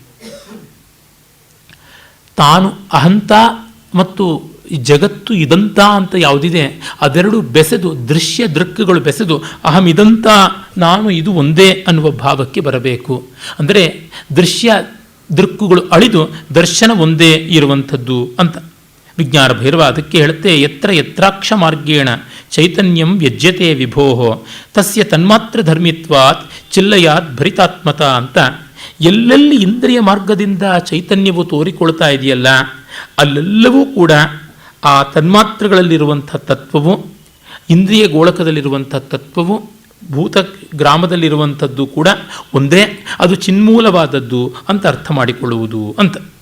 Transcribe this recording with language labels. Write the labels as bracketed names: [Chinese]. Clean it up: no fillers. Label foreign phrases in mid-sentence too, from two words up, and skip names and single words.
[Kannada] ತಾನು ಅಹಂತ ಮತ್ತು ಜಗತ್ತು ಇದಂತ ಅಂತ ಯಾವುದಿದೆ ಅದೆರಡು ಬೆಸೆದು, ದೃಶ್ಯ ದೃಕ್ಕುಗಳು ಬೆಸೆದು ಅಹಂ ಇದಂತ, ನಾನು ಇದು ಒಂದೇ ಅನ್ನುವ ಭಾವಕ್ಕೆ ಬರಬೇಕು. ಅಂದರೆ ದೃಶ್ಯ ದೃಕ್ಕುಗಳು ಅಳಿದು ದರ್ಶನ ಒಂದೇ ಇರುವಂಥದ್ದು ಅಂತ. ವಿಜ್ಞಾನ ಭೈರವ ಅದಕ್ಕೆ ಹೇಳುತ್ತೆ, [Sanskrit] ಯತ್ರ ಯತ್ರಾಕ್ಷ ಮಾರ್ಗೇಣ ಚೈತನ್ಯಂ ವ್ಯಜ್ಯತೆ ವಿಭೋಹೋ ತಸ್ಯ ತನ್ಮಾತ್ರ ಧರ್ಮಿತ್ವಾತ್ ಚಿಲ್ಲಯಾತ್ ಭರಿತಾತ್ಮತ ಅಂತ. [Kannada] ಎಲ್ಲೆಲ್ಲಿ ಇಂದ್ರಿಯ ಮಾರ್ಗದಿಂದ ಚೈತನ್ಯವು ತೋರಿಕೊಳ್ತಾ ಇದೆಯಲ್ಲ, ಅಲ್ಲೆಲ್ಲವೂ ಕೂಡ ಆ ತನ್ಮಾತ್ರಗಳಲ್ಲಿರುವಂಥ ತತ್ವವು, ಇಂದ್ರಿಯ ಗೋಳಕದಲ್ಲಿರುವಂಥ ತತ್ವವು, ಭೂತ ಗ್ರಾಮದಲ್ಲಿರುವಂಥದ್ದು ಕೂಡ ಒಂದೇ, ಅದು ಚಿನ್ಮೂಲವಾದದ್ದು ಅಂತ ಅರ್ಥ ಮಾಡಿಕೊಳ್ಳುವುದು ಅಂತ.